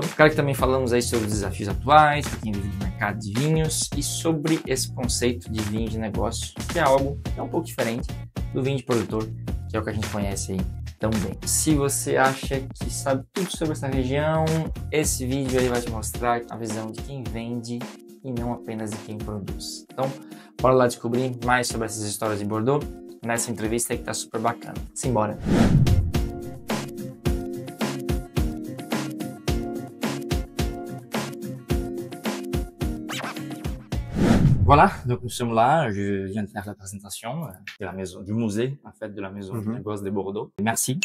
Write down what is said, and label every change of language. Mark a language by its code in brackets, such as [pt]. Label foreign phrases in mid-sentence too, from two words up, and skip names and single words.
[pt] Claro que também falamos aí sobre os desafios atuais, para quem vive no mercado de vinhos e sobre esse conceito de vinho de negócio, que é algo que é um pouco diferente do vinho de produtor, que é o que a gente conhece aí tão bem. Se você acha que sabe tudo sobre essa região, esse vídeo aí vai te mostrar a visão de quem vende e não apenas de quem produz. Então, bora lá descobrir mais sobre essas histórias de Bordeaux nessa entrevista aí que tá super bacana. Simbora! [fr] Voilà, donc nous sommes là, je viens de faire la présentation de la maison, du musée, en fait, de la maison de négoce de Bordeaux. Merci